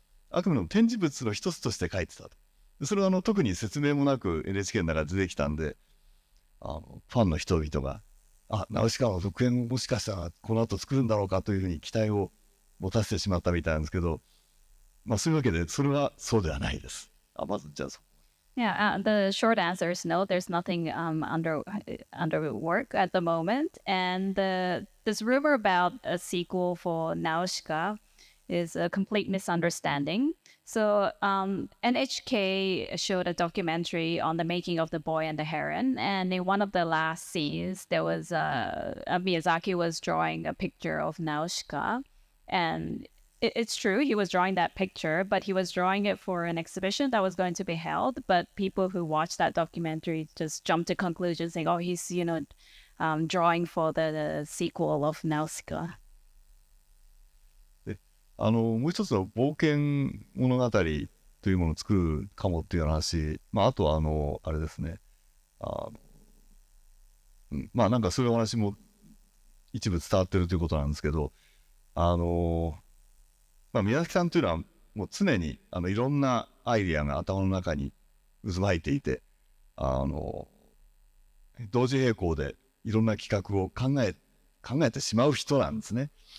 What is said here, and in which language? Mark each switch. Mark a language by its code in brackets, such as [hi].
[ja] あくまでも展示物の一つとして描いてたと。それは特に説明もなく NHK の中で出てきたんで、ファンの人々がナウシカの続編をもしかしたらこの後作るんだろうかというふうに期待を持たせてしまったみたいなんですけど、そういうわけでそれはそうではないです。まずじゃあ [en] Yeah, the short answer is no. There's nothing under work at the moment, and this rumor about a sequel for Nausicaa is a complete misunderstanding. So NHK showed a documentary on the making of The Boy and the Heron, and in one of the last scenes, there was Miyazaki was drawing a picture of Nausicaa, and it's true, he was drawing that picture, but he was drawing it for an exhibition that was going to be held. But people who watched that documentary just jumped to conclusions saying, oh, he's, drawing for the sequel of Nausicaa. [ja] もう一つの冒険物語というものを作るかもっていう話、あとはあれですね、なんかそういうお話も一部伝わってるということなんですけど、宮崎さんというのはもう常にいろんなアイディアが頭の中に渦巻いていて、同時並行でいろんな企画を考えてしまう人なんですね。